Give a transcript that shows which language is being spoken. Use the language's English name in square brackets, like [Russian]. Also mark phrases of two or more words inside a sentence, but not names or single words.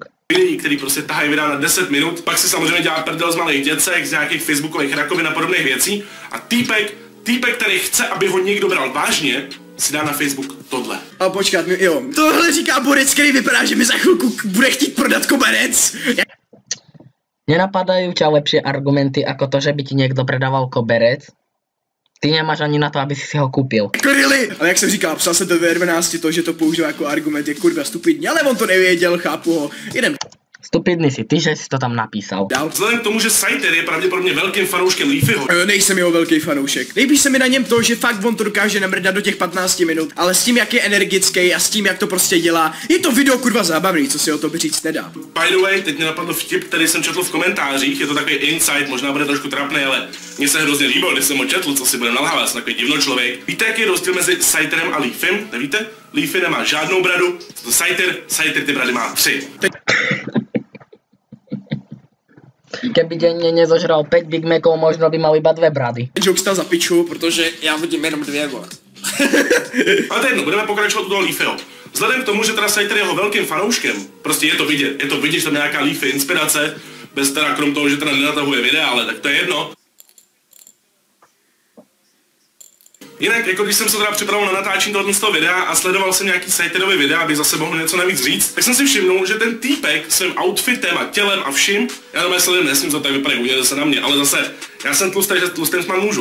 [Czech] videí, který prostě tahají videa na 10 minut, pak si samozřejmě dělá prdel z malých děcek, z nějakých facebookových rakovin a podobných věcí a týpek, který chce, aby ho někdo bral vážně, si dá na Facebook tohle. A počkat, jo, tohle říká borec, který vypadá, že mi za chvilku bude chtít prodat koberec. [Slovak] Nenapadajú ťa lepšie argumenty ako to, že by ti niekto predával koberec? Ty nemáš ani na to, aby si ho kúpil. Kurili! [Czech] Ale jak jsem říkal, psal se to ve 12, to, že to používá jako argument je kurva stupidní, ale on to nevěděl, chápu ho. Jdem [Slovak] Stupidný si ty, že si to tam napísal. [Czech] dál. Vzhledem k tomu, že Scyther je pravděpodobně velkým fanouškem Leafyho, Nejsem jeho velký fanoušek. Nejvíc se mi na něm to, že fakt on to dokáže namrdat do těch 15 minut, ale s tím, jak je energický a s tím, jak to prostě dělá, je to video kurva zábavný, co si o to říct nedá. [English] by the way, [Czech] teď mě napadl vtip, který jsem četl v komentářích, je to takový insight, možná bude trošku trapný, ale mně se hrozně líbilo, když jsem ho četl, co si budem nalhávat, jsem takový divno člověk. Víte, jaký je rozdíl mezi Scytherem a Leafym? Nevíte? Leafy nemá žádnou bradu, to Scyther ty brady má 3. [Slovak] Keby denne nezožral 5 Big Macov, možno by mal iba 2 brady. [Czech] Joke stal za piču, protože já vidím jenom 2 vole. Ale to je jedno, budeme pokračovat u toho Leafyho. Vzhledem k tomu, že teda Scyther je jeho velkým fanouškem, prostě je to vidět, že tam je nějaká Leafy inspirace, bez teda krom toho, že teda nenatahuje videa, ale tak to je jedno. Jinak, jako když jsem se teda připravoval na natáčení tohoto videa a sledoval jsem nějaký Scytherový videa, abych zase mohl něco navíc říct, tak jsem si všimnul, že ten týpek svým outfitem a tělem a vším, já jenom sledujem, nesmím to tak vypadá, udělejte se na mě, ale zase, já jsem tlustý, že tlustým snad můžu.